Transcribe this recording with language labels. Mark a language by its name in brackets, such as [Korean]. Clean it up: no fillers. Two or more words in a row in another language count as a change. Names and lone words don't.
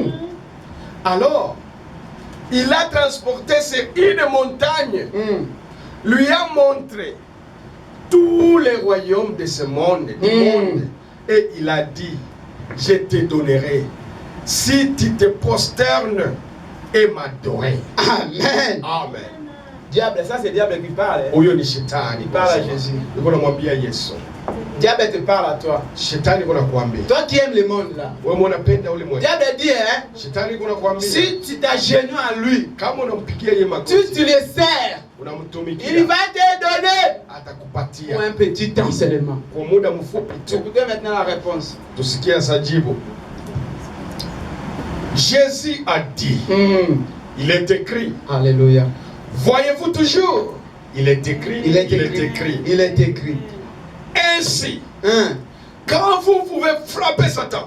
[French] Alors, il a transporté sur une montagne, lui a montré tous les royaumes de ce monde, du monde, et il a dit, je te donnerai si tu te prosternes et m'adorer. Amen. Amen. Diable, ça c'est diable qui parle. [Swahili] Huyo ni shetani. [French] Il parle à Jésus. [Swahili] Niko namwambia Yesu. [French] Diable te parle à toi. [Swahili] Shetani kuna kuambia. [French] Toi qui aimes le monde là. [Swahili] Wewe unapenda ule monde. [French] Diable dit [Swahili] Shetani kuna kuambia. [French] Si tu t'agenouilles à lui, [Swahili] kama unampigia yeye magoti, [French] tu le sers, [Swahili] unamtumikia, [French] il va te donner [Swahili] atakupatia [French] pour un petit temps seulement. [Swahili] Kwa muda mfupi tu. [French] Écoutez maintenant la réponse. [Swahili] Tusikie sajibu. [French] Jésus a dit, il est écrit. Alléluia. Voyez-vous toujours? Il est écrit. Il est écrit. Il est écrit. Ainsi, quand vous pouvez frapper Satan,